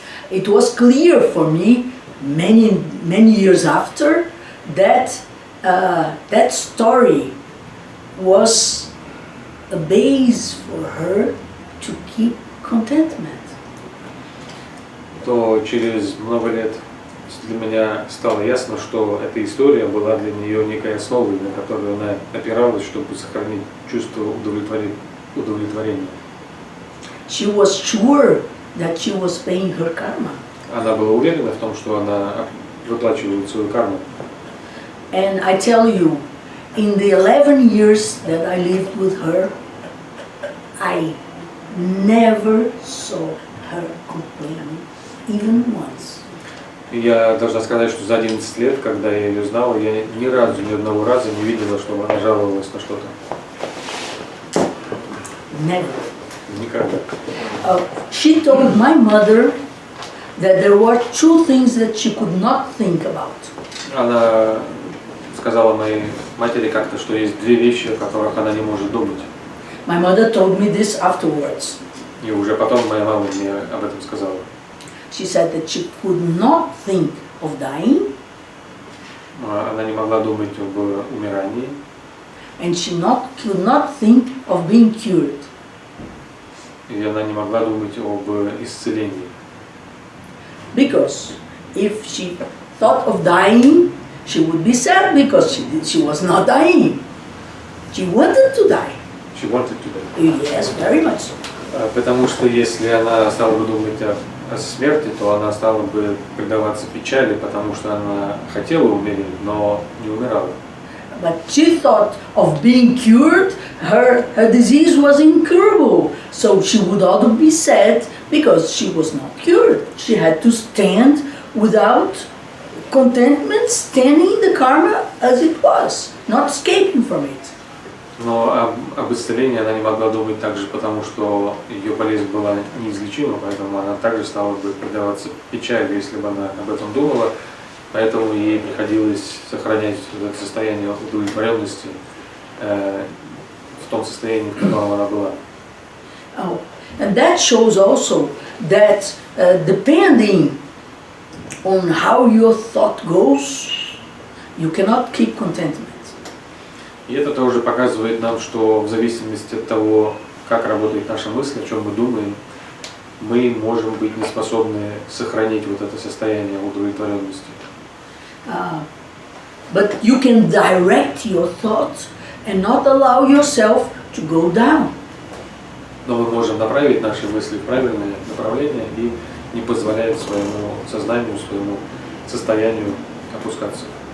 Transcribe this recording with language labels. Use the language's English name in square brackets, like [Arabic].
[English] It was clear for me many years after that that story was a base for her to keep contentment. [Russian] То через много лет для меня стало ясно, что эта история была для нее некой основой, на которую она опиралась, чтобы сохранить чувство удовлетворения. [English] She was sure that she was paying her karma. [Russian] Она была уверена в том, что она выплачивает свою карму. [English] And I tell you, in the 11 years that I lived with her, I never saw her complaining, even once. [Russian] Я должна сказать, что за 11 лет, когда я ее знала, я ни одного раза не видела, чтобы она жаловалась на что-то. [English] Never. [Russian] Никогда. [English] She told my mother that there were 2 things that she could not think about. [Russian] Она сказала моей матери как-то, что есть 2 вещи, о которых она не может думать. [English] My mother told me this afterwards. [Russian] И уже потом моя мама мне об этом сказала. [English] She said that she could not think of dying. [Russian] Она не могла думать об умирании. [English] And she could not think of being cured. [Russian] И она не могла думать об исцелении. [English] Because if she thought of dying, she would be sad because she was not dying. She wanted to die. She wanted to die. Yes, very much so. [Russian] Потому что если она стала бы думать о смерти, то она стала бы предаваться печали, потому что она хотела умереть, но не умирала. [English] But she thought of being cured, her disease was incurable. So she would ought be sad because she was not cured. She had to stand without contentment, standing the karma as it was, not escaping from it. [Russian] Но об исцелении она не могла думать также, потому что ее болезнь была неизлечима, поэтому она также стала бы предаваться печали, если бы она об этом думала. Поэтому ей приходилось сохранять это состояние удовлетворенности в том состоянии, в котором она была. [English] Oh, and that shows also that depending on how your thought goes, you cannot keep contentment. [Russian] И это тоже показывает нам, что в зависимости от того, как работает наша мысль, о чем мы думаем, мы можем быть не способны сохранить вот это состояние удовлетворенности. [English] But you can direct your thoughts and not allow yourself to go down. [Russian] Но мы можем направить наши мысли в правильное направление и не позволять своему сознанию, своему состоянию опускаться.